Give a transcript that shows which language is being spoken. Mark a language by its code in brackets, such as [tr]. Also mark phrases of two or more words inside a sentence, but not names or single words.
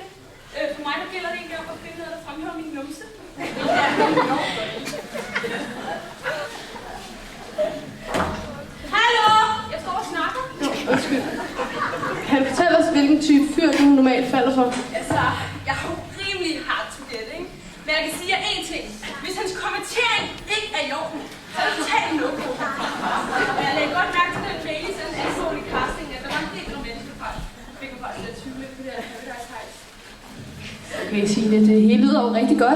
[da] For mig der gælder det egentlig om at finde noget, der fremhæver min numse. Hallo! Jeg står og snakker. Undskyld. Kan du fortælle os, hvilken type fyr du normalt falder for? Altså, jeg er jo rimelig [en] hard to get, [da] ikke? Men jeg kan sige jer én ting. Hvis hans kommentering ikke er i orden, så er det totalt no-go. Og jeg lagde godt mærke til den mail i sådan en ansvarlig casting, at der var en del romantisk fra. Jeg fik mig faktisk lidt tvivl på det her Paradise Heights. Okay, Signe, det hele lyder jo rigtig godt.